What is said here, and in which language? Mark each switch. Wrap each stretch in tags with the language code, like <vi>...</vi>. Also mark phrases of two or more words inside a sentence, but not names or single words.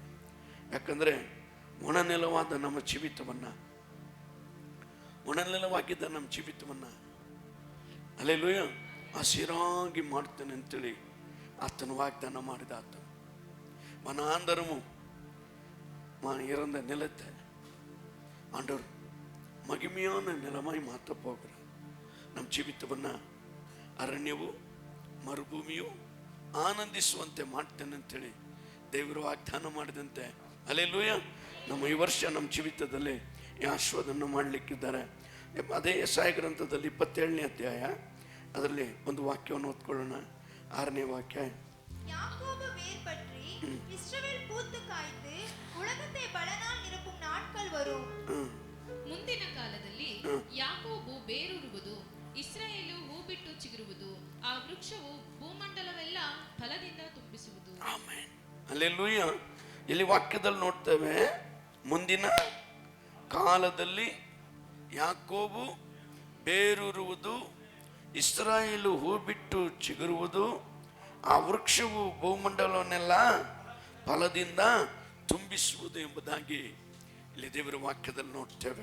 <kn>ಯಾಕಂದರೆ ಒಣನೆಲವಾಗಿದ್ದ ನಮ್ಮ ಜೀವಿತವನ್ನು ಹಲ್ಲೆಲೂಯಾ ಹಸಿರಾಗಿ ಮಾಡ್ತೇನೆ ಅಂತೇಳಿ ಆತನು ವಾಗ್ದಾನ ಮಾಡಿದ.</kn> <ta>ಆತನು ವನಾಂತರಮು இறந்த நிலத்தை ஆண்டவர் மகிமையான நிலமாய் மாற்ற போகிறார்.</ta> <kn>ನಮ್ಮ ಜೀವಿತವನ್ನು ಅರಣ್ಯವು ಮರುಭೂಮಿಯು ಆನಂದಿಸುವಂತೆ ಮಾಡ್ತೇನೆ ಅಂತೇಳಿ ದೇವರು ವಾಗ್ದಾನ ಮಾಡಿದಂತೆ ಹಲ್ಲೆಲೂಯಾ ನಮ್ಮ ಈ ವರ್ಷ ನಮ್ಮ ಜೀವಿತದಲ್ಲಿ ಈ ಆಶೀರ್ವಾದವನ್ನು ಮಾಡಲಿಕ್ಕಿದ್ದಾರೆ. ಅದೇ ಯೆಶಾಯ ಗ್ರಂಥದಲ್ಲಿ 27ನೇ ಅಧ್ಯಾಯ ಅದರಲ್ಲಿ ಒಂದು ವಾಕ್ಯವನ್ನು ಓದ್ಕೊಳ್ಳೋಣ. 6ನೇ ವಾಕ್ಯ.</kn> <ta>யாக்கோபு வேர் பற்றி இஸ்ரவேல் பூத்து காய்த்து உலகத்தை பலனால் நிரப்பும் நாட்கள் வரும்.</ta> <kn>ಮುಂದಿನ ಕಾಲದಲ್ಲಿ ಯಾಕೋಬು ಬೇರೂರುವುದು, ಇಸ್ರಾಯೇಲು ಹೂ ಬಿಟ್ಟು ಚಿಗುರುವುದು, ಆ ವೃಕ್ಷವು ಭೂಮಂಡಲವೆಲ್ಲ ಫಲದಿಂದ ತುಂಬಿಸುವುದು. ಆಮೆನ್, ಹಲ್ಲೆಲೂಯಾ. ಇಲ್ಲಿ ವಾಕ್ಯದಲ್ಲಿ ನೋಡ್ತೇವೆ, ಮುಂದಿನ ಕಾಲದಲ್ಲಿ ಯಾಕೋಬು ಬೇರೂರುವುದು, ಇಸ್ರಾಯೇಲು ಹೂ ಬಿಟ್ಟು ಚಿಗುರುವುದು, ಆ ವೃಕ್ಷವು ಭೂಮಂಡಲವನ್ನೆಲ್ಲ ಫಲದಿಂದ ತುಂಬಿಸುವುದು ಎಂಬುದಾಗಿ ಇಲ್ಲಿ ದೇವರ ವಾಕ್ಯದಲ್ಲಿ ನೋಡ್ತೇವೆ.</kn>